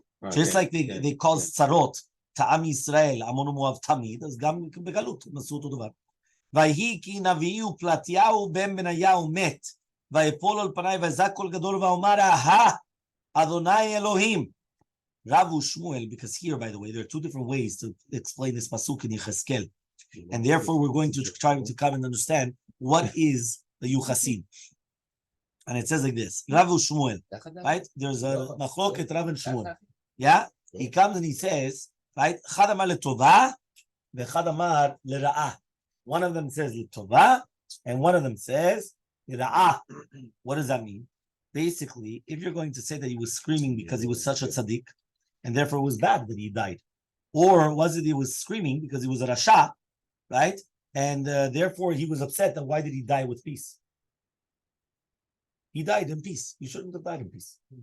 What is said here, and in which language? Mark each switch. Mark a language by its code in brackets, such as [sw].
[en] Just like they caused tzarot to Am Yisrael, Ammon Moav Tamid, [he] אז גם בגלות, הם עשו אותו דבר. ויהי כי נביאי ופלטיהו בן בניהו מת, ויפול על פניי ויזעק קול גדול ואומר, אהה, אדוני אלוהים. [en] Rav Shmuel, because here, by the way, there are two different ways to explain this pasuk in Yecheskel. And therefore, we're going to try to come and understand what is the Yuchasid. And it says like this, Rav Shmuel, right? There's a machloket Rav and Shmuel. Yeah? He comes and he says, right? [he] אחד אמר לטובה, ואחד אמר לרעה. [en] One of them says לטובה, and one of them says לרעה. What does that mean? Basically, if you're going to say that he was screaming because he was such a tzaddik, and therefore it was bad that he died, or was it he was screaming because he was a rasha, right? And therefore he was upset, that why did he die with peace? He died in peace. He shouldn't have died in peace.